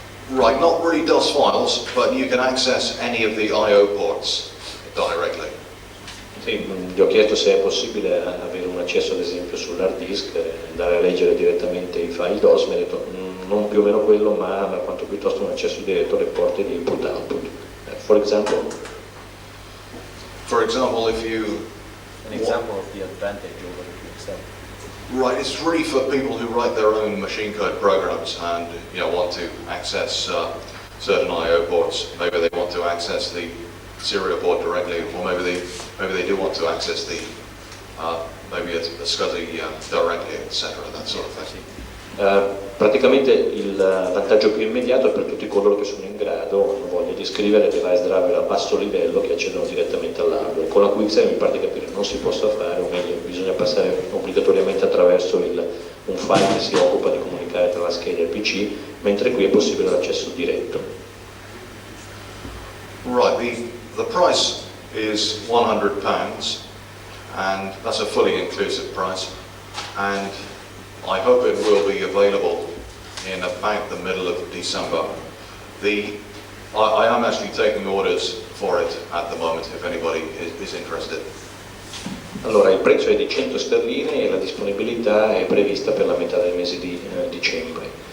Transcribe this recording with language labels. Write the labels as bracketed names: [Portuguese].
[English] Right, not really DOS files, but you can access any of the I/O ports directly. [Italian] Sì, gli ho chiesto se è possibile avere un accesso ad esempio sull'hard disk, andare a leggere direttamente i file DOS, mi ha detto non più o meno quello, ma quanto piuttosto un accesso diretto alle porte di input-output. [English] For example, if you... An example of the advantage over the QXL. Right, it's really for people who write their own machine code programs and want to access certain I/O ports. Maybe they want to access the serial port directly, or maybe they do want to access the maybe a SCSI directly, etc. That sort of thing. [Italian] Praticamente il vantaggio più immediato è per tutti coloro che sono in grado o hanno voglia di scrivere device driver a basso livello che accedono direttamente all'hardware. Con la QXL mi pare di capire non si possa fare, o meglio bisogna passare obbligatoriamente attraverso un file che si occupa di comunicare tra la scheda e il PC, mentre qui è possibile l'accesso diretto. [English] Right, the price is £100 and that's a fully inclusive price, and I hope it will be available in about the middle of December. I am actually taking orders for it at the moment if anybody is interested. [Italian] Allora, il prezzo è di 100 sterline e la disponibilità è prevista per la metà del mese di dicembre.